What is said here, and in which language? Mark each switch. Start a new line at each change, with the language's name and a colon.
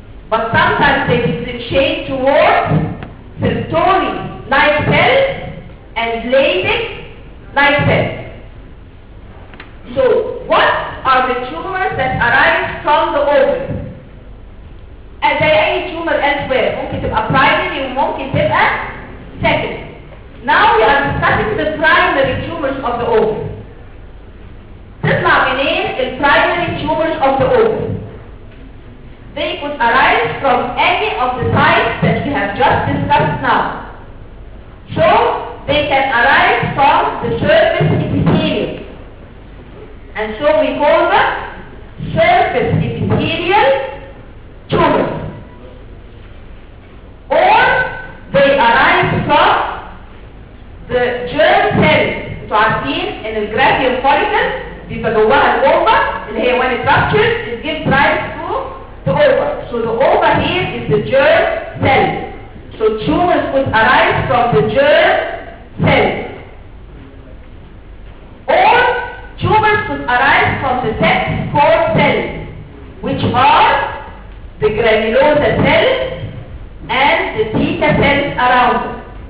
English: But sometimes they differentiate towards Sertoli-like cells and Leydig-like cells. So what are the tumors that arise from the ovary? And there any tumor elsewhere?
Arabic: ممكن تبقى primary, ممكن تبقى secondary.
English: Now we are discussing the primary tumors of the ovary.
Arabic: تطلع منين
English: the primary tumors of the ovary? They could arise from any of the sites that we have just discussed now. So they can arise from the surface epithelium. And so we call them surface epithelial tumors. Or they arise from the germ cells.
Arabic: انتوا عارفين ان الجراثيوم فوليكل بيبقى جواها الاوفا اللي هي
English: when it ruptures it gives rise to the ova. So the ova here is the germ cells. So tumors could arise from the germ cells. Or tumors could arise from the sex pore cells, which are the granulosa cells and the theca cells around them.